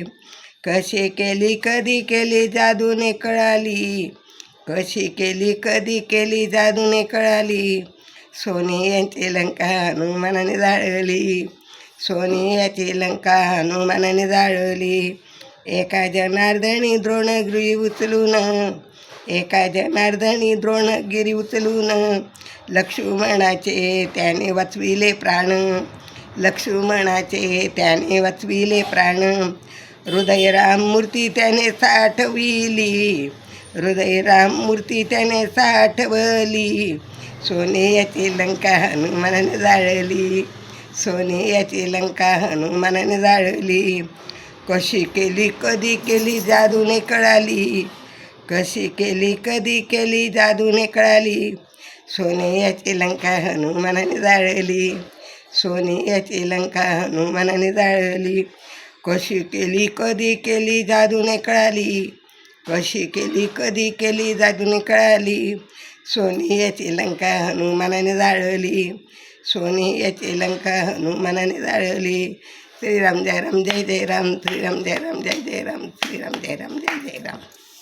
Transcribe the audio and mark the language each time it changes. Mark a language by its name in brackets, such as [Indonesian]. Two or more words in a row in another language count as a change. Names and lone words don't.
[Marathi] कशी केली कधी केली जादूने कळाली, कशी केली कधी केली जादूने कळाली, सोनियाची लंका हनुमानाने जाळली, सोनियाची लंका हनुमानाने जाळली. एका जनार्दनी द्रोणगिरी उचलून, एका जनार्दनी द्रोणगिरी उचलून, लक्ष्मणाचे त्याने वाचविले प्राण, लक्ष्मणाचे त्याने वाचविले प्राण. हृदय राम मूर्ती त्याने साठविली, हृदय राम मूर्ती त्याने साठवली, सोनियाची लंका हनुमानाने जाळली, सोनियाची लंका हनुमानाने जाळली. कशी केली कधी केली जादूने कळाली, कशी केली कधी केली जादूने कळाली, सोनियाची लंका हनुमानाने जाळली, सोनियाची लंका हनुमानाने जाळली. कशी केली कधी केली जादूने कळाली, कशी केली कधी केली जादूने कळाली, सोनियाची लंका हनुमानाने जाळली, सोनियाची लंका हनुमानाने जाळली. [Sanskrit] श्रीराम जय राम जय जय राम, श्रीराम जय राम जय जय राम, श्रीराम जय राम जय जय राम.